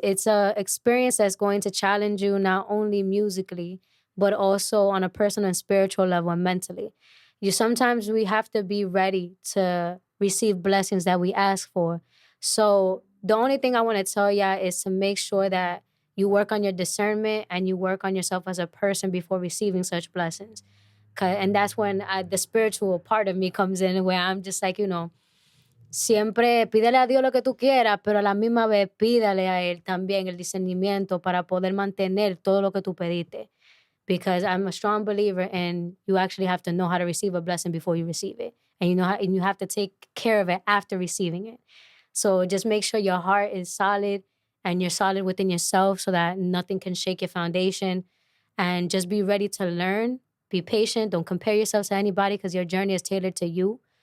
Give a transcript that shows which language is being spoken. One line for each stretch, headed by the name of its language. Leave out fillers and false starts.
English: It's a experience that's going to challenge you not only musically, but also on a personal and spiritual level and mentally. Sometimes we have to be ready to receive blessings that we ask for. So the only thing I want to tell y'all is to make sure that you work on your discernment and you work on yourself as a person before receiving such blessings. And that's when the spiritual part of me comes in, where I'm just like,
Spanish: siempre pídele a Dios lo que tú quieras, pero a la misma vez pídale a Él también el discernimiento para poder mantener todo lo que tú pediste.
English: Because I'm a strong believer in you actually have to know how to receive a blessing before you receive it. And you have to take care of it after receiving it. So just make sure your heart is solid and you're solid within yourself so that nothing can shake your foundation. And just be ready to learn. Be patient. Don't compare yourself to anybody because your journey is tailored to you.